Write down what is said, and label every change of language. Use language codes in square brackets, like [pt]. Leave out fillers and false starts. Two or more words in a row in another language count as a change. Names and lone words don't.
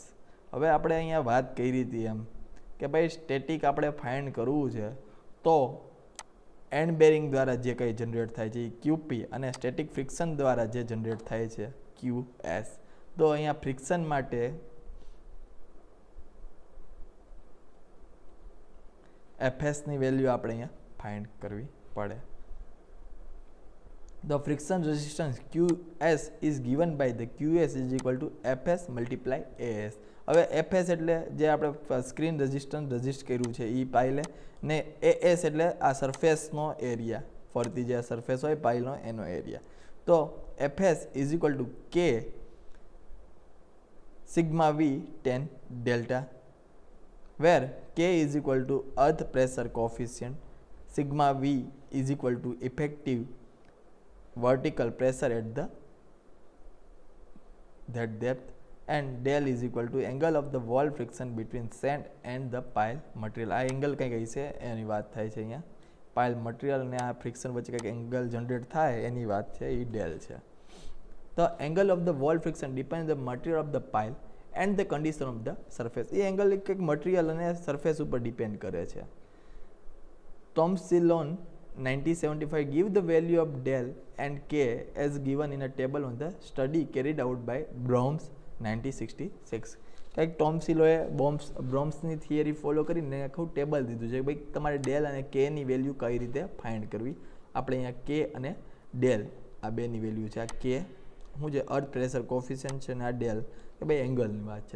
[gu] હવે આપણે અહીંયા વાત કરી હતી એમ કે ભાઈ સ્ટેટિક આપણે ફાઇન્ડ કરવું છે તો [en] end bearing [gu] દ્વારા જે કંઈ જનરેટ થાય છે એ QP અને [en] static friction [gu] દ્વારા જે જનરેટ થાય છે QS. તો અહીંયા ફ્રિક્શન માટે FSની વેલ્યુ આપણે અહીંયા ફાઇન્ડ કરવી પડે. [en] The friction resistance QS is given by the QS is equal to FS multiply AS. [gu] હવે FS એટલે જે આપણે [en] screen resistance [gu] રજિસ્ટ કર્યું છે એ પાઇલે ને AS એટલે આ સરફેસનો એરિયા, ફરતી જે સરફેસ હોય પાઇલનો એનો એરિયા. [en] તો FS is equal to K sigma V 10 delta, where K is equal to earth pressure coefficient, sigma V is equal to effective vertical pressure at that depth, and del is equal to angle of the wall friction between sand and the pile material. [gu] આ એંગલ કંઈ કઈ છે એની વાત થાય છે અહીંયા. [en] pile material [gu] અને આ ફ્રિક્શન વચ્ચે કંઈક એંગલ જનરેટ થાય એની વાત છે, એ ડેલ છે. [en] તો angle of the wall friction depend the material of the pile and the condition of the surface. [gu] એ એંગલ કંઈક મટીરિયલ અને સરફેસ ઉપર ડિપેન્ડ કરે છે. [en] Thomson 1975 give the value of del and K as given in a table on the study carried out by Brahms 1966. [gu] કંઈક ટોમસિલોએ બ્રોમ્સની [en] theory follow [gu] કરીને આખું ટેબલ દીધું છે ભાઈ તમારે ડેલ અને કેની વેલ્યુ કઈ રીતે ફાઇન્ડ કરવી. આપણે અહીંયા કે અને ડેલ આ બેની વેલ્યુ છે. આ કે શું છે [en] earth pressure coefficient [gu] છે અને આ ડેલ કે ભાઈ એંગલની વાત છે.